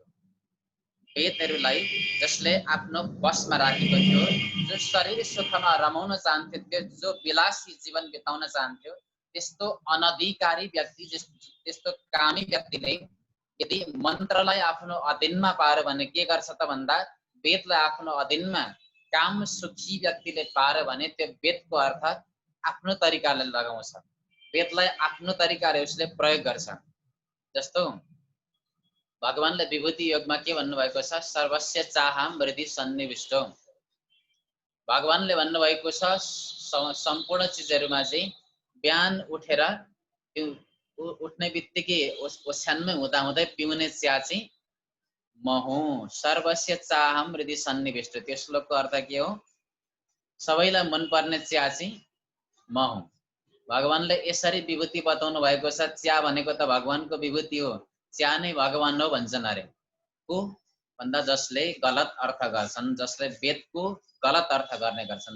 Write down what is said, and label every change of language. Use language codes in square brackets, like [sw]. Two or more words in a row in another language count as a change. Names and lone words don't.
[ne] वेदहरूलाई जसले आफ्नो बसमा राखेको थियो, जो शरीर सुखमा रमाउन चाहन्थ्यो, जो विलासी जीवन बिताउन चाहन्थ्यो, त्यस्तो अनधिकारी व्यक्ति, त्यस्तो कामी व्यक्तिले यदि मन्त्रलाई आफ्नो अधीनमा पार्यो भने के गर्छ त भन्दा, वेदलाई आफ्नो अधीनमा काम सुखी व्यक्तिले पार्यो भने त्यो वेदको अर्थ आफ्नो तरिकाले लगाउँछ, वेदलाई आफ्नो तरिकाले उसले प्रयोग गर्छ। जस्तो भगवानले विभूति योगमा के भन्नुभएको छ, [sa] सर्वस्य चाहम हृदि सन्निविष्टो। [ne] भगवानले भन्नुभएको छ सम्पूर्ण चिजहरूमा चाहिँ बिहान उठेर उठ्ने बित्तिकै ओछ्यानमै हुँदाहुँदै पिउने चिया चाहिँ म हुँ। [sa] सर्वस्य चाहम हृदि सन्निविष्ट, [ne] त्यो श्लोकको अर्थ के हो, सबैलाई मनपर्ने चिया चाहिँ म हुँ। भगवानले यसरी विभूति बताउनु भएको छ। चिया भनेको त भगवानको विभूति हो, चिया नै भगवान हो भन्छन् अरे। को भन्दा जसले गलत अर्थ गर्छन्, जसले वेदको गलत अर्थ गर्ने गर्छन्।